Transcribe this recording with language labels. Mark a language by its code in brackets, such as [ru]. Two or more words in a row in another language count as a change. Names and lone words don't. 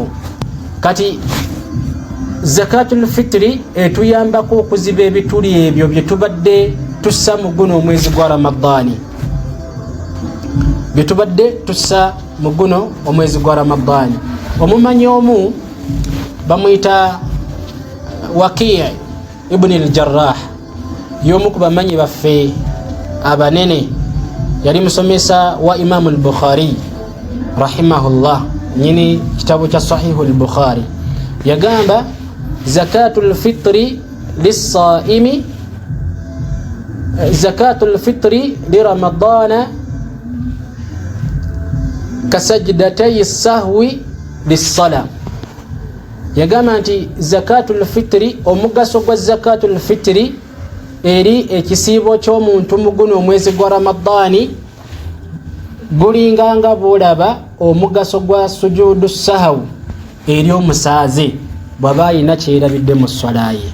[lg] Kati [ar] زكاة الفطر [lg] etuyambako okuziba ebituli ebyo bye tubadde tussa mu guno omwezi gwa Ramadani, bye tubadde tussa mu guno omwezi gwa Ramadani. Omumanyi omu bamuyita Waki' ibn al-Jarrah, y'omu ku bamanyi baffe abanene, yali musomesa wa Imam al-Bukhari rahimahullah, nyini kitabu kya Sahihu al-Bukhari. [ar] Yagamba زكاة الفطر للصائم زكاة الفطر لرمضان كسجدتي السهو للصلاة. [lg] Yagamba nti [ar] زكاة الفطر, [lg] omugaso gwa [ar] زكاة الفطر [lg] eri ekisiibo ky'omuntu mu guno omwezi gwa Ramadani gulinganga bwolaba omugaso gwa [ar] سجود السهو [lg] eri omusaaze bw'aba alina kyerabidde mu swala ye.